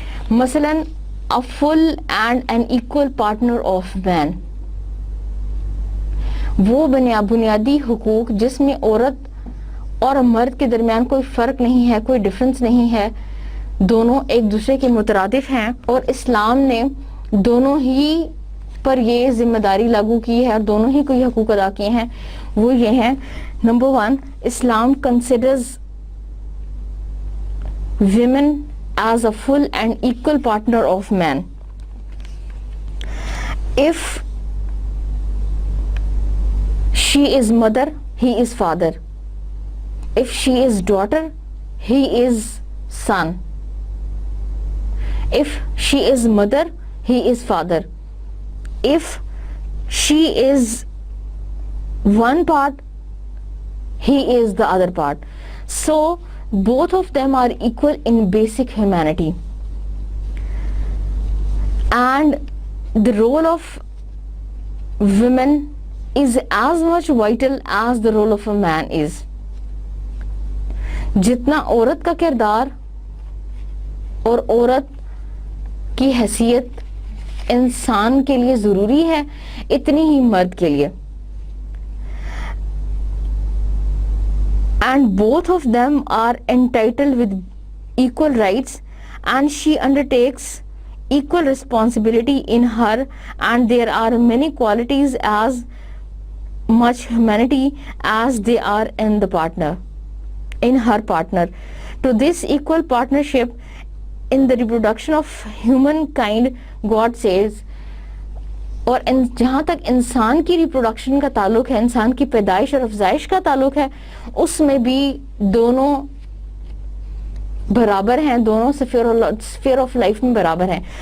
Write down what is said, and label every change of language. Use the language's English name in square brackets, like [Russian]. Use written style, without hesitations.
[Urdu] مثلا [English] a full and an equal partner of man، [Urdu] وہ بنیادی حقوق جس میں عورت اور مرد کے درمیان کوئی فرق نہیں ہے، کوئی ڈفرنس نہیں ہے، دونوں ایک دوسرے کے مترادف ہیں، اور اسلام نے دونوں ہی پر یہ ذمہ داری لاگو کی ہے اور دونوں ہی کو یہ حقوق ادا کیے ہیں. وہ یہ ہیں، number 1، [English] Islam considers women as a full and equal partner of man. If she is mother, he is father. If she is daughter, he is son. If she is mother, he is father. If she is one part, he is the other part. So both of them are equal in basic humanity, and the role of women is as much vital as the role of a man is. [Urdu] جتنا عورت کا کردار اور عورت کی حیثیت انسان کے لیے ضروری ہے، اتنی ہی مرد کے لیے. [English] And both of them are entitled with equal rights, and she undertakes equal responsibility in her, and there are many qualities as much humanity as they are in the partner, in her partner. To this equal partnership in the reproduction of humankind, God says, [Urdu] اور جہاں تک انسان کی reproduction کا تعلق ہے, انسان کی پیدائش اور افزائش کا تعلق ہے, اس میں بھی دونوں برابر ہیں, دونوں [English] sphere of life [Urdu] میں برابر ہیں.